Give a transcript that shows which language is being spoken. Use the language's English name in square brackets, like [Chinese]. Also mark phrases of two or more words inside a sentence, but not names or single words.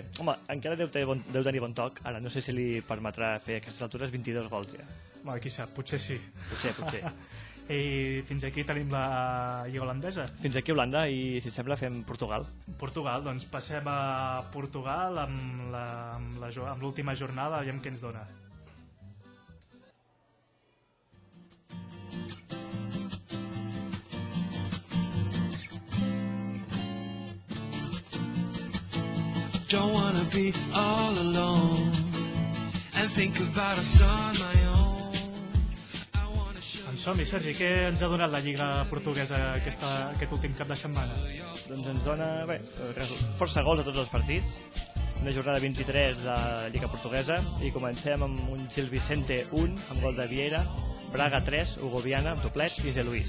[Catalan] Home, encara deu tenir bon toc. Ara no sé si li permetrà fer a aquestes altures 22 gols ja. Bueno, qui sap, potser sí. Potser. I fins aquí tenim la Lliga holandesa. Fins aquí Holanda i, si et sembla, fem Portugal. Portugal, doncs passem a Portugal amb l'última jornada, aviam què ens dona. [English] Don't wanna be all alone and think about a son my own. [Catalan] En som-hi, Sergi, què ens ha donat la Lliga portuguesa aquest últim cap de setmana? Doncs ens dona força gols a tots els partits, una jornada 23 de la Lliga portuguesa, i comencem amb un Gil Vicente 1 amb gol de Vieira, Braga 3, Hugo Viana amb doblet i Zé Luis.